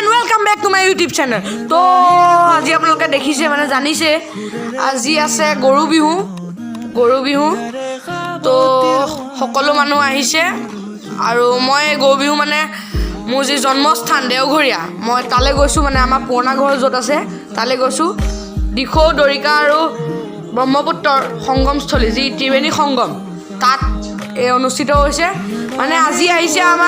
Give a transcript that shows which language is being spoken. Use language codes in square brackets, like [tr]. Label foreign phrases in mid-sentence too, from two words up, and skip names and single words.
[en] Welcome back to my YouTube channel. [as] তো আজি আপোনালোকে দেখিছে মানে জানিছে আজি আছে গৰু বিহু তো সকলো মানুহ আহিছে আৰু মই গৰু বিহু মানে মোৰ যি জন্মস্থান দেওঘৰীয়া মই তালে গৈছো মানে আমাৰ পুৰণা ঘৰ যত আছে তালে গৈছো দিখৌ দৰিকা আৰু ব্ৰহ্মপুত্ৰৰ সংগমস্থলী যি ত্ৰিবেণী সংগম তাত অনুষ্ঠিত হৈছে মানে আজি আহিছে আমাৰ